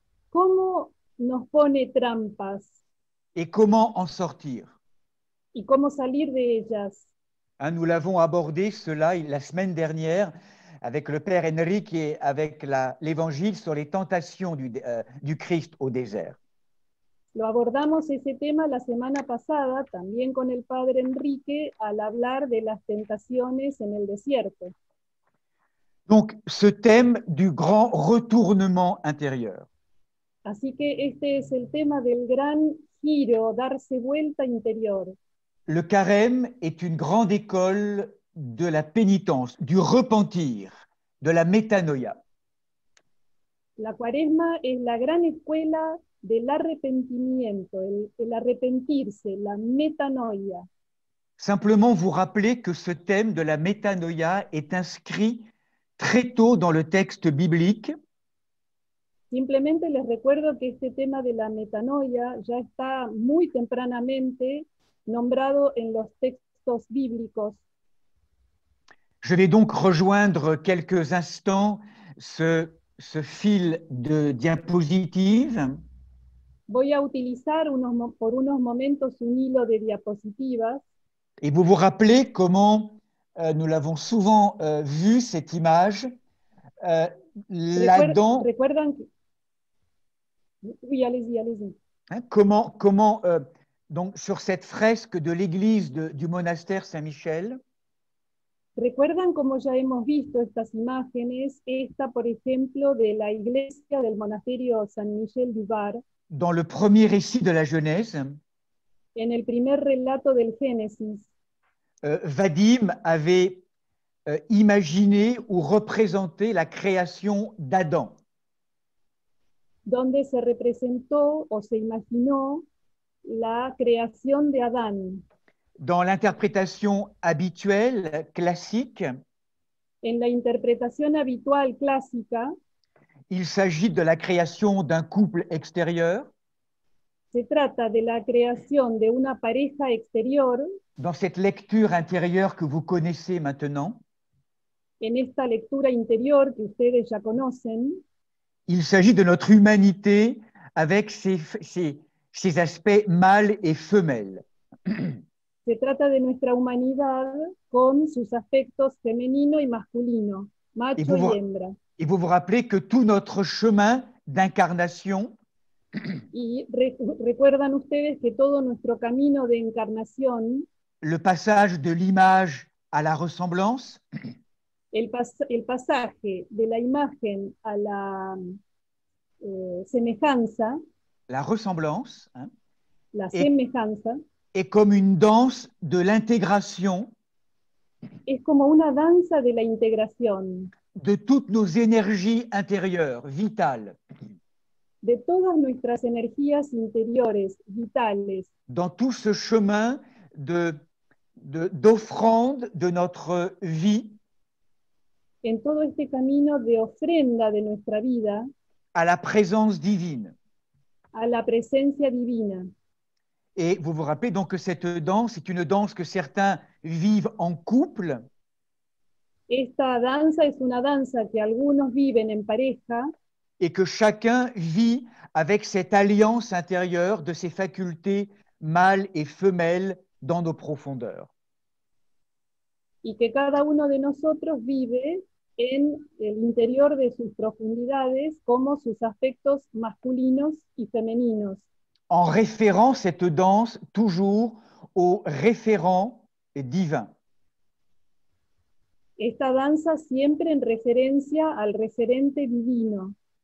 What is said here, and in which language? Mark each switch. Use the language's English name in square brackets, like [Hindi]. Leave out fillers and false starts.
[Spanish] ¿Cómo nos pone trampas [French] Et comment en sortir? [Spanish] y cómo salir de ellas? [French] Hein, nous l'avons abordé cela la semaine dernière avec le Père Enrique et avec l'Évangile sur les tentations du Christ au désert. [Spanish] Lo abordamos ese tema la semana pasada, también con el Padre Enrique, al hablar de las tentaciones en el desierto. [French] Donc, ce thème du grand retournement intérieur. [Spanish] Así que este es el tema del gran giro, darse vuelta interior. [French] Le carême est une grande école de la pénitence, du repentir, de la métanoïa. [Spanish] La cuaresma es la gran escuela del arrepentimiento, el arrepentirse, la metanoia. [French] Simplement vous rappeler que ce thème de la métanoïa est inscrit très tôt dans le texte biblique. [Spanish] Simplemente les recuerdo que este tema de la metanoia ya está muy tempranamente nombrado en los textos bíblicos. [French] Je vais donc rejoindre quelques instants ce fil de diapositive. [Spanish] Voy a utilizar por unos momentos un hilo de diapositivas. [French] Et vous vous rappelez comment nous l'avons souvent vu, cette image, là-dedans. [Spanish] Recuerdan que... [French] Oui, allez-y. Hein, comment donc, sur cette fresque de l'église du monastère Saint-Michel, [Spanish] ¿Recuerdan cómo ya hemos visto estas imágenes? Esta, por ejemplo, de la iglesia del monasterio [French] San Michel du Var. dans le premier récit de la Genèse, [Spanish] En el primer relato del Génesis, [French] Vadim avait imaginé ou représenté la création d'Adam. [Spanish] donde se representó o se imaginó la creación de Adán. [French] Dans l'interprétation habituelle, classique, [Spanish] En la interpretación habitual clásica, [French] il s'agit de la création d'un couple extérieur. [Spanish] se trata de la creación de una pareja exterior. [French] Dans cette lecture intérieure que vous connaissez maintenant, [Spanish] En esta lectura interior que ustedes ya conocen, [French] il s'agit de notre humanité avec ses aspects mâles et femelles. [Spanish] se trata de nuestra humanidad con sus aspectos femenino y masculino, macho y hembra. [French] Et vous vous rappelez que tout notre chemin d'incarnation [Spanish] Y recuerdan ustedes que todo nuestro camino de encarnación, [French] le passage de l'image à la ressemblance, [Spanish] el pasaje de la imagen a la semejanza, [French] la ressemblance, hein, [Spanish] la [French] Et- [Spanish] semejanza, [French] est comme une danse de l'intégration [Spanish] es como una danza de la integración [French] de toutes nos énergies intérieures, vitales, [Spanish] de todas nuestras energías interiores, vitales, [French] dans tout ce chemin d'offrande de notre vie [Spanish] en todo este camino de ofrenda de nuestra vida [French] à la présence divine. [Spanish] a la presencia divina. [French] Et vous vous rappelez donc que cette danse est une danse que certains vivent en couple, [Spanish] Esta danza es una danza que algunos viven en pareja [French] et que chacun vit avec cette alliance intérieure de ses facultés mâles et femelles dans nos profondeurs. [Spanish] y que cada uno de nosotros vive en el interior de sus profundidades como sus aspectos masculinos y femeninos, [French] En référant cette danse toujours au référent divin. [Spanish] esta danza siempre en referencia al referente divino.